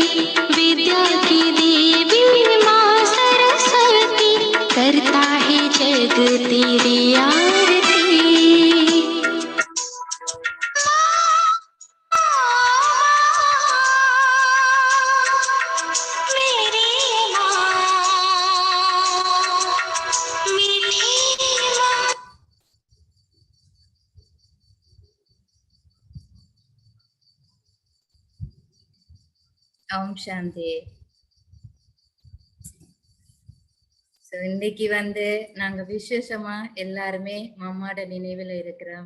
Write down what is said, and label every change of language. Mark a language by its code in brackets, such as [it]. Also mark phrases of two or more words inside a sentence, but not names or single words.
[hi] विद्या की देवी माँ सरस्वती, करता है जग तेरी आरती। मेरी माँ मीठी माँ। [ta] ஓம் சாந்தி. இன்னைக்கு நாங்க விசேஷமா எல்லாருமே மம்மாட நினைவுல இருக்கிறோம்.